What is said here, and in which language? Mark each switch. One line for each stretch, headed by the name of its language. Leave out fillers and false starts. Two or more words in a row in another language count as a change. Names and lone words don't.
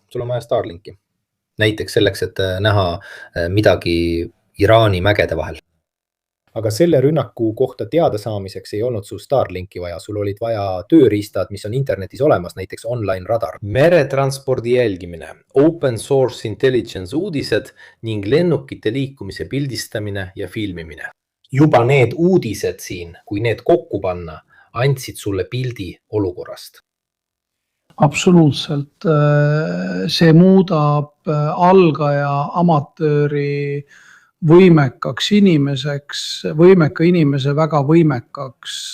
Estonian: Sul on vaja Starlinki. Näiteks selleks, et näha midagi Iraani mägede vahel. Aga selle rünnaku kohta teada saamiseks ei olnud sul Starlinki vaja. Sul olid vaja tööriistad, mis on internetis olemas, näiteks
English: online radar.
Estonian: Meretranspordi jälgimine,
English: open source intelligence
Estonian: uudised ning lennukite liikumise pildistamine ja filmimine. Juba need uudised siin, kui need kokku panna, andsid sulle pildi olukorrast. Absoluutselt. See muudab algaja amatööri võimekaks inimeseks, võimeka inimese väga võimekaks.